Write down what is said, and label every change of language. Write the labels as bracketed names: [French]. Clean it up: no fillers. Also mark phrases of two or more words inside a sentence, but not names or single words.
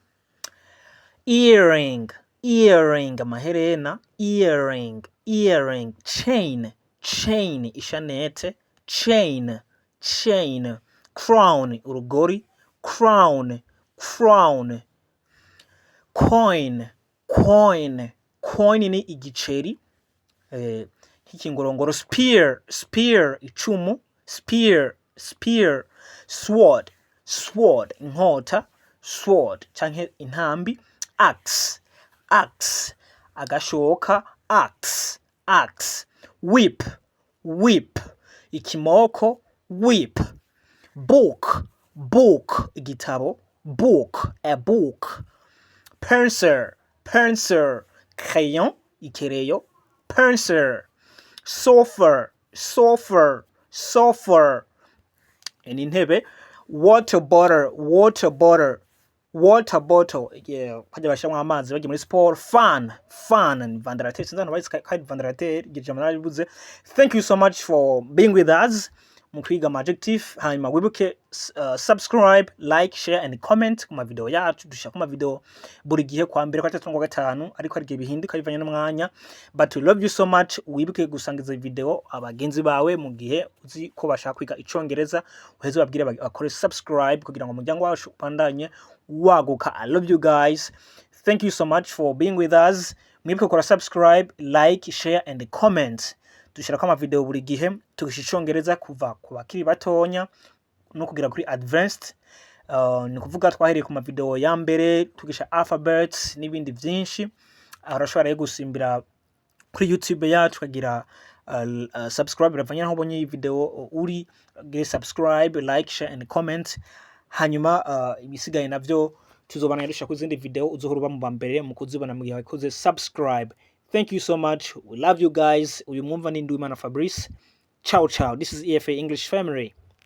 [English] earring, earring, amaherena, earring, earring, chain, chain, ishanete, chain, chain, crown, urugori, crown, crown, coin, coin, coin [Rundi] ni igiceri, [English] nk'ikingorongoro, spear, spear, icumu, spear, spear, sword, sword, [Rundi] inkota, sword, canke intambi, [English] axe, axe, agashoka, axe, axe, whip, whip, ikimoko, whip, book, book, igitabo, book, a book, pencil, pencil, crayon, ikereyo, pencil, sofa, sofa, sofa, intebe, water bottle, water bottle, water bottle, [Rundi] kajya bashyiramo amazi bagiye muri [English] sport, fan, fan, [Rundi] vandarateur, sinzi abantu bazi kandi vandarateur, igijambo naribuze. [English] Thank you so much for being with us [Rundi] mu kwiga ama [English] adjective. [Rundi] Hanyuma wibuke subscribe, [English] like, share and comment [Rundi] ku mavideo yacu. Dushaka ku mavideo buri gihe kwa mbere kwa gatatu ngo gatanu, ariko hari gihe bihinduka bivanye n'umwanya, [English] but we love you so much. [Rundi] Wibuke gusangiza video abagenzi bawe mu gihe uzi ko bashaka kwiga icongereza, uheze babwire bakore subscribe kugira ngo umuryango wacu upandanye waguka. [English] I love you guys. Thank you so much for being with us. [Rundi] Mwibuke gukora subscribe, [English] like, share and comment. [Rundi] Dushirako ama video buri gihe tugisha icongereza kuva ku bakiri batonya no kugira kuri advanced. Ni kuvuga twahereye ku ma video ya mbere tugisha alphabets n'ibindi byinshi. Urashobora gusimbira kuri YouTube yacu kagira subscribe ravanya aho ubonye iyi video uri, gire subscribe, [English] like, share and comment. [Rundi] Hanyuma ibisigaye navyo tuzobana yarusha ku zindi video uzohora mu bambere mu kuzibona mu gihe wakoze subscribe. [English] Thank you so much. We love you guys. [Rundi] Uyu mwumva ni Nduwimana Fabrice. [Italian] Ciao ciao. [English] This is E.F.A English Family.